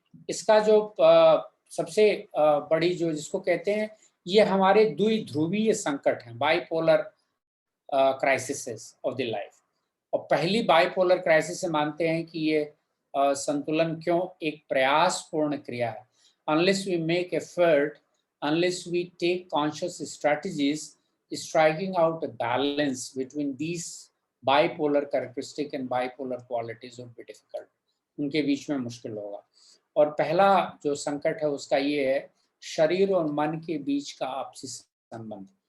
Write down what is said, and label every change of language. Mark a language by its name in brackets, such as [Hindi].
[Hindi] इसका जो सबसे बड़ी जो जिसको कहते हैं, ये हमारे द्विध्रुवीय संकट हैं, [English] Bipolar crisis of the life. [Hindi] और पहली बाइपोलर क्राइसिस से मानते हैं कि ये संतुलन क्यों एक प्रयासपूर्ण क्रिया है। [English] Unless we make effort, unless we take conscious strategies, striking out a balance between these bipolar characteristic and bipolar qualities would be difficult. [Hindi] उनके बीच में मुश्किल होगा। और पहला जो संकट है उसका ये है, शरीर और मन के बीच का आपसी संबंध।